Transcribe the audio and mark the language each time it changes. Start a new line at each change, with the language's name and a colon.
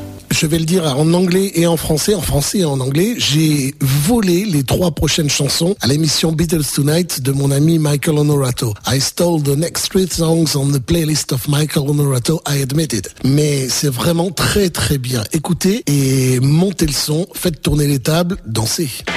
French: Je vais le dire en anglais et en français, en français et en anglais. J'ai volé les trois prochaines chansons à l'émission Beatles Tonight de mon ami Michael Onorato.
English: I stole the next three songs on the playlist of Michael Onorato, I admit it.
French: Mais c'est vraiment très très bien. Écoutez et montez le son, faites tourner les tables, dansez.